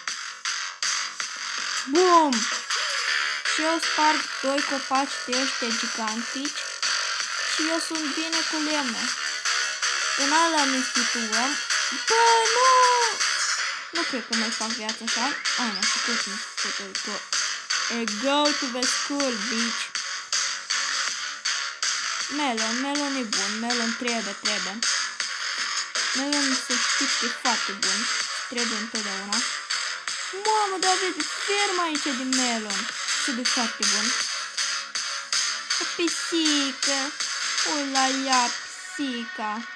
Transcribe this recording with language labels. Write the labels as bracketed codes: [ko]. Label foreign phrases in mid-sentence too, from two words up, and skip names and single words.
[ro] Bum! Și eu sparg 2 copaci de ăștia gigantici și eu sunt bine cu lemne. În ala ne situăm. Bă, nu! Nu cred că mai fac viața așa. Ai, n-a făcut, nu făcut. [en] Go to the school, bitch. [ro] Melon e bun. Melon trebuie. Melon să știți că e foarte bun. Trebuie întotdeauna. Mamă, dar aveți fermă aici de melon. Și de foarte bun. O pisică. Ula ia pisica.